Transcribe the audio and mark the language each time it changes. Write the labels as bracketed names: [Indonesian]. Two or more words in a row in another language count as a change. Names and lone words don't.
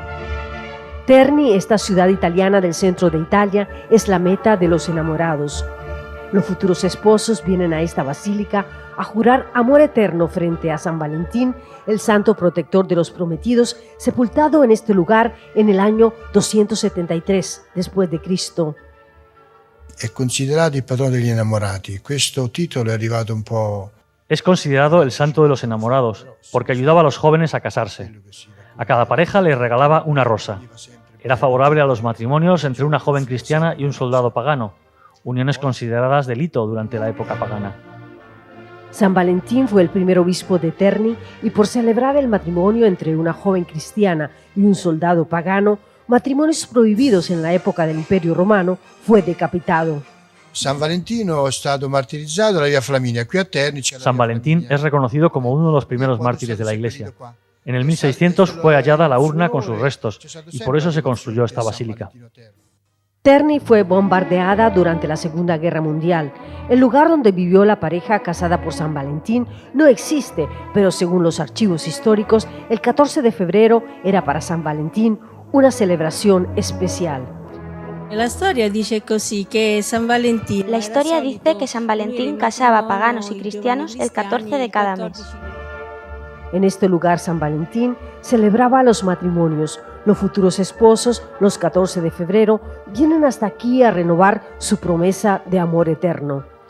[Spanish] Terni, esta ciudad italiana del centro de Italia, es la meta de los enamorados. Los futuros esposos vienen a esta basílica a jurar amor eterno frente a San Valentín, el santo protector de los prometidos, sepultado en este lugar en el año 273 después de Cristo. [Italian] È considerato il patrono degli innamorati. Questo titolo è arrivato un po'. [Spanish] Es considerado el santo de los enamorados, porque ayudaba a los jóvenes a casarse. A cada pareja le regalaba una rosa. Era favorable a los matrimonios entre una joven cristiana y un soldado pagano, uniones consideradas delito durante la época pagana. San Valentín fue el primer obispo de Terni y por celebrar el matrimonio entre una joven cristiana y un soldado pagano, matrimonios prohibidos en la época del Imperio Romano, fue decapitado. [Italian] San Valentino è stato martirizzato alla Via Flaminia. Qui a Terni c'è la [Spanish] San [Italian] Via [Spanish] Valentín [Italian] Flaminia. [Spanish] es reconocido como uno de los primeros mártires de la Iglesia. En el 1600 fue hallada la urna con sus restos y por eso se construyó esta basílica. Terni fue bombardeada durante la Segunda Guerra Mundial. El lugar donde vivió la pareja casada por San Valentín no existe, pero según los archivos históricos, el 14 de febrero era para San Valentín una celebración especial. La historia dice [Italian] così che [Spanish] San Valentín. La historia dice que San Valentín casaba a paganos y cristianos el 14 de cada mes. En este lugar San Valentín celebraba los matrimonios. Los futuros esposos, los 14 de febrero, vienen hasta aquí a renovar su promesa de amor eterno.